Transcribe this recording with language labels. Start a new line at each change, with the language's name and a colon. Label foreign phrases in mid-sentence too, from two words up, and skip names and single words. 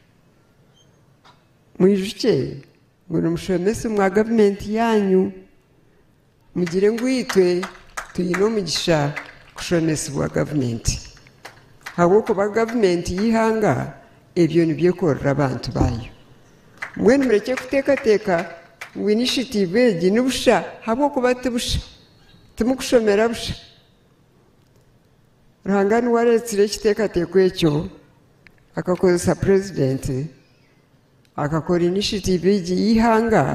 Nyankole: mwijuke ngo nimushomese mwa government yanyu mugire ngo yitwe tuyino mugisha kushomesa bwa government habo ko ba government yihanga ebyo nibyo korra abantu bayo mbwenu mureke kutekateka ngo initiative egi nibusha habo kuba tubusha tumukushomera busha Ruhangani waretsire ekiteekateeko ekyo akakozesa president akakora initiative egi yihanga